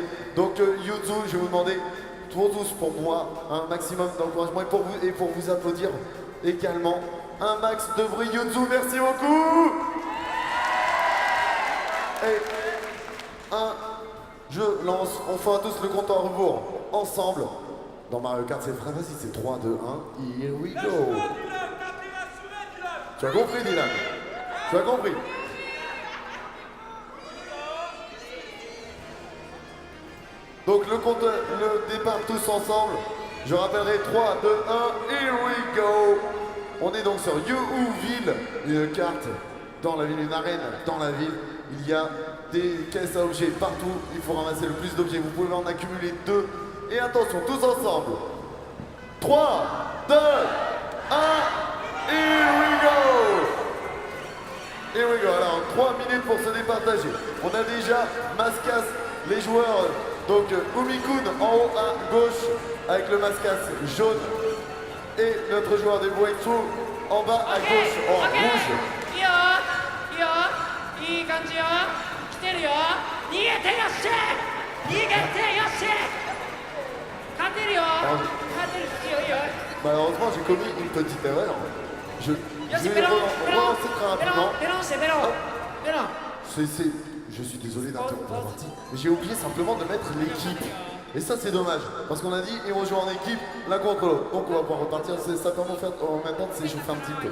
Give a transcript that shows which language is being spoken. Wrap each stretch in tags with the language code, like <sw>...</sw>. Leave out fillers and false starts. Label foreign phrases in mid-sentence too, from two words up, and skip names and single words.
<fr>Donc, Yuzu, je vais vous demander, tous pour moi, un maximum d'encouragement et pour vous applaudir également. Un max de bruit, Yuzu, merci beaucoup. Et je lance, on fera tous le compte en rebours, ensemble. Dans Mario Kart, c'est très facile, c'est 3, 2, 1,</fr> <en>here we go.</en> <fr>Tu as compris, Dylan? Tu as compris? Donc le départ tous ensemble. Je rappellerai 3, 2, 1,</fr> <en>here we go.</en> <fr>On est donc sur Youville, une carte dans la ville, une arène dans la ville. Il y a des caisses à objets partout. Il faut ramasser le plus d'objets. Vous pouvez en accumuler 2. Et attention, tous ensemble. 3, 2, 1,</fr> <en>here we go. Here we go.</en> <fr>Alors, 3 minutes pour se départager. On a déjà Mascas, les joueurs. Donc, Umi-kun en haut à gauche avec le Mascas jaune. Et notre joueur des breakthroughs en bas à gauche en rouge.</fr> <ja>いい感じよ来てるよ逃げてよっしゃ逃げてよっしゃ勝てるよ勝てるよいいよ</ja> <fr>Malheureusement, j'ai commis une petite erreur. Je vais relancer très rapidement. Je suis désolé d'interrompre la partie, mais j'ai oublié simplement de mettre l'équipe. Et ça, c'est dommage, parce qu'on a dit, et on joue en équipe, l'un contre l'autre. Donc on va pouvoir repartir, ça permet maintenant de s'échauffer un petit peu.</fr>